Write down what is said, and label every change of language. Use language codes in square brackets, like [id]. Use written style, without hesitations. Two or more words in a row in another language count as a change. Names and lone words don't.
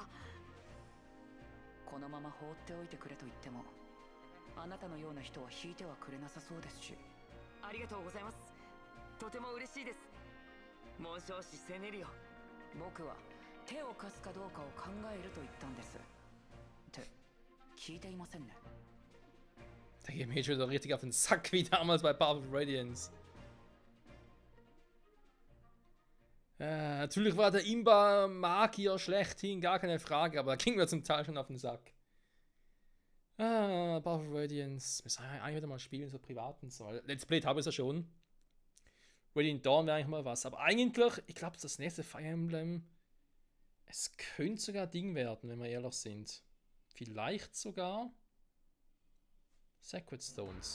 [ja] このまま放っておいてくれと言っても、あなたのような人は引いてはくれなさそうですし。ありがとうございます。とても嬉しいです。紋章師セネリオ。僕は手を貸すかどうかを考えると言ったんです。って聞いていませんね。 [de] Da geht mir schon so richtig auf den Sack wie damals bei Power of Radiance. Natürlich war der Imba-Magier schlechthin, gar keine Frage, aber da ging mir zum Teil schon auf den Sack. Power of Radiance. Müssen wir eigentlich wieder mal spielen, so privat und so. [en] Let's Play [de] habe ich ja schon. Radiant Dawn wäre eigentlich mal was. Aber eigentlich, ich glaube, das nächste Fire Emblem Es könnte sogar ein Ding werden, wenn wir ehrlich sind. Vielleicht sogar Sacred Stones.